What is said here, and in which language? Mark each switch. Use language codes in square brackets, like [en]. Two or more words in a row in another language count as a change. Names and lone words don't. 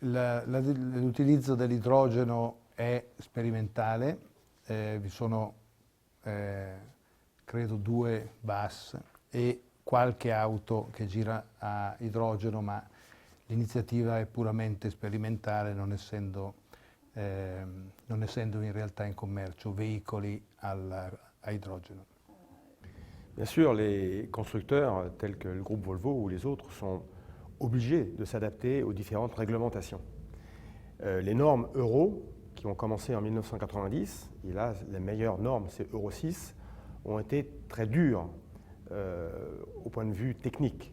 [it] L'utilizzo dell'idrogeno è sperimentale, vi sono credo 2 bus e qualche auto che gira a idrogeno, ma l'iniziativa è puramente sperimentale, non essendo in realtà in commercio veicoli a idrogeno. [fr] Bien sûr, les constructeurs tels que le groupe Volvo ou les autres sont obligés de s'adapter aux différentes réglementations. Les normes Euro, qui ont commencé en 1990, et là les meilleures normes c'est Euro 6, ont été très dures au point de vue technique.